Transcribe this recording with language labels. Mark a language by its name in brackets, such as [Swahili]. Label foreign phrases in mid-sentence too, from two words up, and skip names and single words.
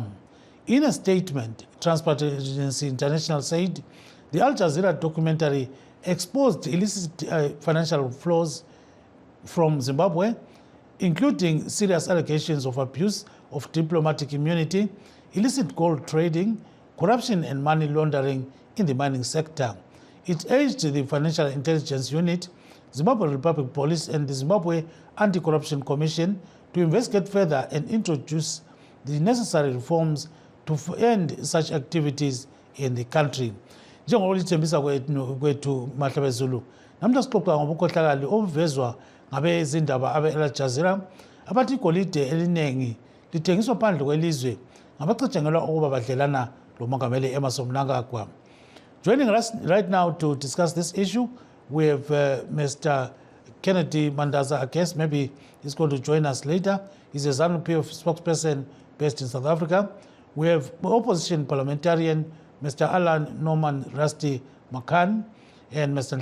[English] In a statement, Transparency International said the Al Jazeera documentary exposed illicit financial flows from Zimbabwe, including serious allegations of abuse of diplomatic immunity, illicit gold trading, corruption and money laundering in the mining sector. It urged the Financial Intelligence Unit, Zimbabwe Republic Police and the Zimbabwe Anti-Corruption Commission to investigate further and introduce the necessary reforms to end such activities in the country. [North Ndebele] Njengoba lithembisa kwethu Mahlaba Zulu, namhla sixoxa ngobukhohlakali obuvezwa ngabezindaba abe-Al Jazeera abathi igolide eliningi lithengiswa phandle kwelizwe ngabacatshangelwa ukuba badlelana lomongameli Emmerson Mnangagwa. [English] Joining us right now to discuss this issue, we have Mr. Kennedy Mandaza, I guess maybe he's going to join us later. He's a ZANU-PF spokesperson based in South Africa. We have opposition parliamentarian Mr. Alan Norman Rusty Makan and Mr.